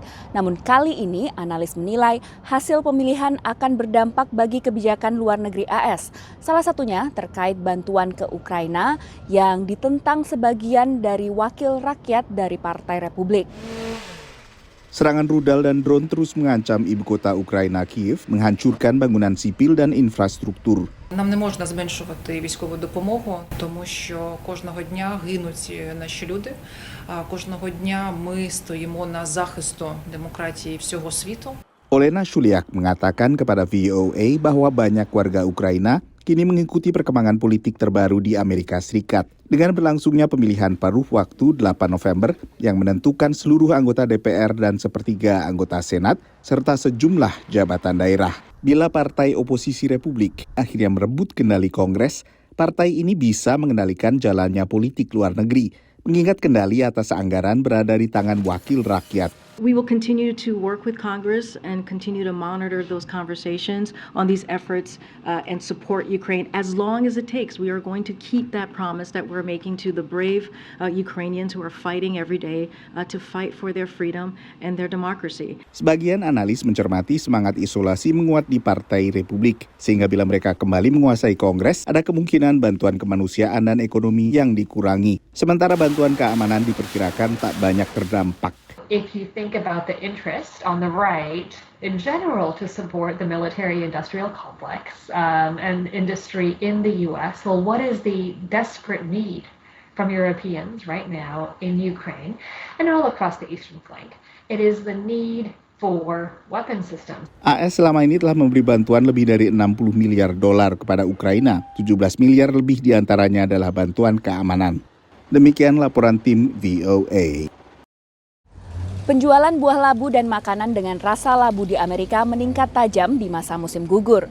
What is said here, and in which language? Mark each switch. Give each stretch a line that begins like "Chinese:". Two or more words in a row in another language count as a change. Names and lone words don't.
Indonesian: Namun kali ini analis menilai hasil pemilihan akan berdampak bagi kebijakan luar negeri AS. Salah satunya terkait bantuan ke Ukraina yang ditentang sebagian dari wakil rakyat dari Partai Republik. Serangan rudal dan drone terus mengancam ibu kota Ukraina, Kiev, menghancurkan bangunan sipil dan infrastruktur.
Ukrainian: Нам не можна зменшувати військову допомогу, тому що кожного дня гинуть наші люди. Кожного дня ми стоїмо на захисту демократії всього світу.
Indonesian: Olena Shuliak mengatakan kepada VOA bahwa banyak warga Ukraina kini mengikuti perkembangan politik terbaru di Amerika Serikat dengan berlangsungnya pemilihan paruh waktu 8 November yang menentukan seluruh anggota DPR dan sepertiga anggota Senat serta sejumlah jabatan daerah. Bila partai oposisi Republik akhirnya merebut kendali Kongres, partai ini bisa mengendalikan jalannya politik luar negeri, mengingat kendali atas anggaran berada di tangan wakil rakyat.
English: We will continue to work with Congress and continue to monitor those conversations on these efforts and support Ukraine as long as it takes. We are going to keep that promise that we're making to the brave Ukrainians who are fighting every day to fight for their freedom and their democracy.
Indonesian: Sebagian analis mencermati semangat isolasi menguat di Partai Republik, sehingga bila mereka kembali menguasai Kongres, ada kemungkinan bantuan kemanusiaan dan ekonomi yang dikurangi. Sementara bantuan keamanan diperkirakan tak banyak terdampak.
English: If you think about the interest on the right in general to support the military-industrial complex and industry in the U.S., well, what is the desperate need from Europeans right now in Ukraine and all across the eastern flank? It is the need for weapon systems.
Indonesian: AS selama ini telah memberi bantuan lebih dari 60 miliar dolar kepada Ukraina. 17 miliar lebih diantaranya adalah bantuan keamanan. Demikian laporan tim VOA. Penjualan buah labu dan makanan dengan rasa labu di Amerika meningkat tajam di masa musim gugur.